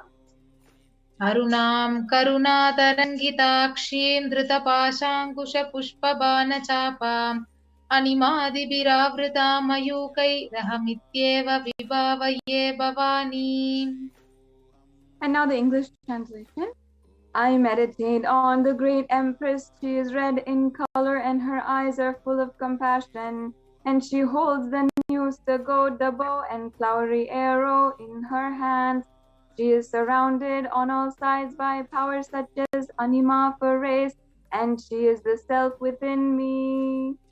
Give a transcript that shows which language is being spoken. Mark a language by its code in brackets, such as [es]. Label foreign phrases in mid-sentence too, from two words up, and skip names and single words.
[sa] Arunam Karuna Tarangitakshim Dhrutapashankusha Pushpabana Chapam Animadibiravrita Mayukai Rahamityeva Vibhavaye Bhavani. [en] And now the English translation. I meditate on the great Empress. She is red in color and her eyes are full of compassion. And she holds the news, the goad, the bow, and flowery arrow in her hands. She is surrounded on all sides by powers such as Anima for race, and she is the self within me.